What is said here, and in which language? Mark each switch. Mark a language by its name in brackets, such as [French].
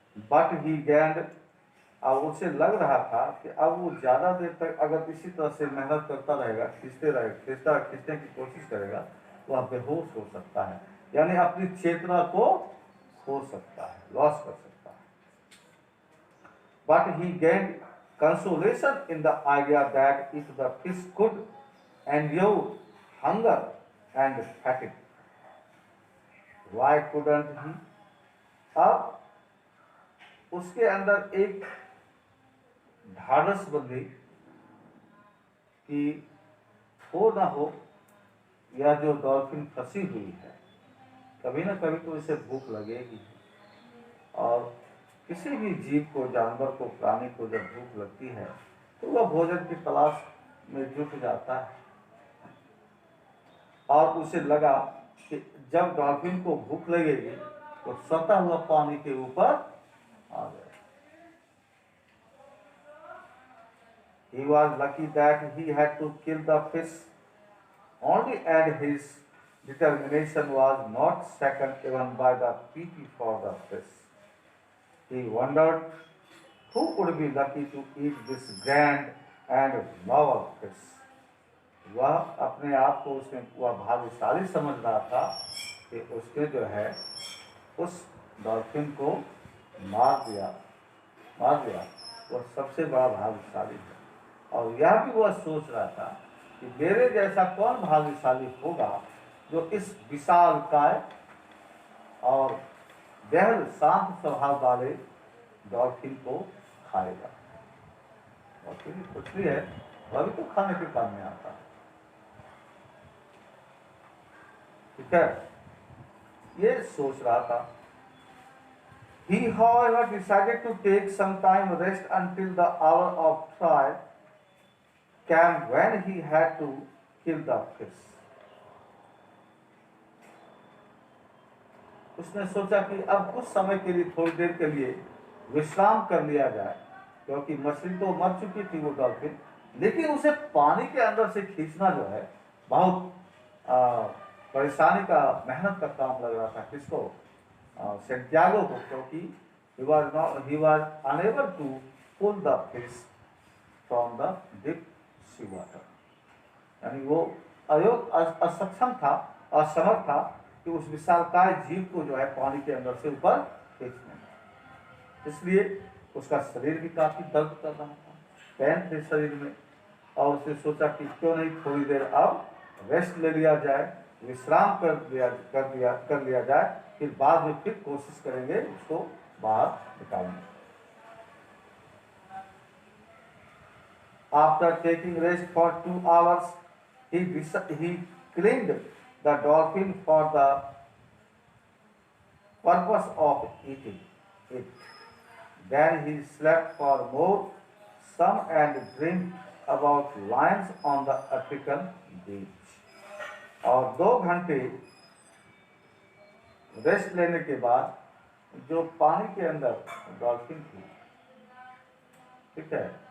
[English] but he gained, [Hindi] और उसे लग रहा था कि अब वो ज्यादा देर तक अगर इसी तरह से मेहनत करता रहेगा, खींचने की कोशिश करेगा, तो वह बेहोश हो सकता है, यानी अपनी चेतना को खो सकता है, लॉस कर सकता है। [English] But he gained consolation in the idea that if the fish could endure hunger and fatigue, why couldn't he? [Hindi] अब उसके अंदर एक ढाढ़स बंधी कि हो ना हो, यह जो डॉल्फिन फंसी हुई है, कभी ना कभी तो इसे भूख लगेगी। और किसी भी जीव को, जानवर को, प्राणी को जब भूख लगती है तो वह भोजन की तलाश में जुट जाता है। और उसे लगा कि जब डॉल्फिन को भूख लगेगी तो सता हुआ पानी के ऊपर आ गया। [English] He was lucky that he had to kill the fish only, and his determination was not shaken even by the pity for the fish. He wondered who would be lucky to eat this grand and novel fish. [Hindi] वह अपने आप को उसमें वह भाग्यशाली समझ रहा था कि उसने जो है उस डॉल्फिन को मार दिया। वह सबसे बड़ा भाग्यशाली है। और यह भी वह सोच रहा था कि मेरे जैसा कौन भाग्यशाली होगा जो इस विशालकाय और बेहद शांत स्वभाव वाले डॉल्फिन को खाएगा। डॉल्फिन मछली है, वह भी तो खाने के काम में आता है। ठीक है, ये सोच रहा था। [English] He, however, decided to take some time rest until the hour of trial came when he had to kill the fish. [Hindi] उसने सोचा कि अब कुछ समय के लिए, थोड़ी देर के लिए विश्राम कर लिया जाए, क्योंकि मछली तो मर चुकी थी वो डॉल्फिन, लेकिन उसे पानी के अंदर से खींचना जो है बहुत परेशानी का, मेहनत का काम लग रहा था। किसको? [English] Santiago [Hindi] को, क्योंकि [English] he was unable to pull the fish from the deep sea water. [Hindi] यानी वो असक्षम था, असमर्थ था कि उस विशालकाय जीव को जो है पानी के अंदर से ऊपर खींचने में। इसलिए उसका शरीर भी काफी दर्द कर रहा था, पेन थे शरीर में, और उसने सोचा कि क्यों नहीं थोड़ी देर अब रेस्ट ले लिया जाए, विश्राम कर लिया जाए, फिर बाद में फिर कोशिश करेंगे उसको बाहर निकालने। [English] After taking rest for 2 hours, he cleaned the dolphin for the purpose of eating it. Then he slept for more, some and dreamed about lions on the African beach. [Hindi] और 2 घंटे रेस्ट लेने के बाद जो पानी के अंदर डॉल्फिन थी, ठीक है,